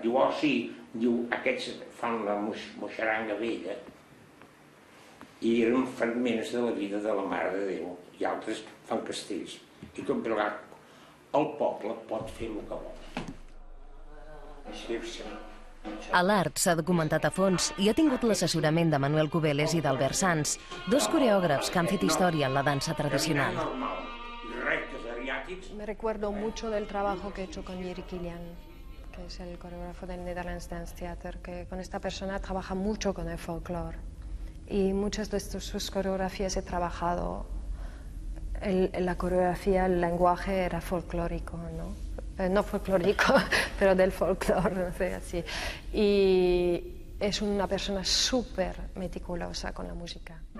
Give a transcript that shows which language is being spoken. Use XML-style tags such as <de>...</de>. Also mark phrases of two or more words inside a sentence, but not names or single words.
<ca>Diu, oh sí, diu, aquests fan la moixaranga vella i eren fragments de la vida de la Mare de Déu i altres fan castells. I tot plegat, el poble pot fer el que vol. Allard s'ha documentat a fons i ha tingut l'assessorament de Manuel Cubeles i d'Albert Sanz, dos coreògrafs que han fet història en la dansa tradicional.</ca> <es>Me recuerdo mucho del trabajo que he hecho con Jiří Kylián, que es el coreógrafo del Netherlands Dance Theatre, que con esta persona trabaja mucho con el folclore. Y muchas de sus coreografías he trabajado, la coreografía, el lenguaje era folclórico, ¿no? No folclórico, pero del folclore, no sé, así. Y es una persona súper meticulosa con la música.</es>